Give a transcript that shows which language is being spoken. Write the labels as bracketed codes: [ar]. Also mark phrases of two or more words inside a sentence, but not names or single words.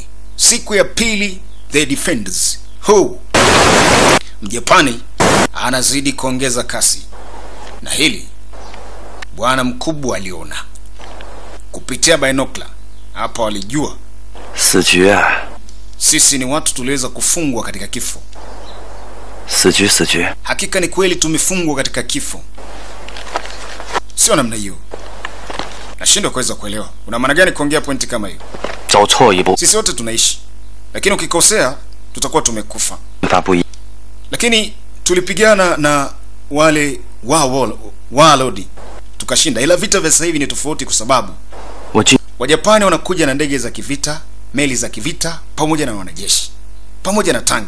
[sw] Siku ya pili, [en] the defenders. [sw] Mjapani anazidi kuongeza kasi. Na hili bwana mkubwa aliona kupitia binocular. Hapa walijua [zh] 死局啊， [sw] sisi ni watu tuliweza kufungwa katika kifo. [zh] 死局死局， [sw] Hakika ni kweli tumefungwa katika kifo. Sio namna hiyo. Nashindwa kuweza kuelewa. Una maana gani kuongea pointi kama hiyo? [zh] 走错一步， [sw] Sisi wote tunaishi. Lakini ukikosea tutakuwa tumekufa. [zh] 法不一， [sw] Lakini tulipigana na wale Warlord tukashinda. Ila vita vya sasa hivi ni tofauti kwa sababu [zh] 我军 [sw] Wajapani wanakuja na ndege za kivita, meli za kivita, pamoja na wanajeshi, pamoja na tank.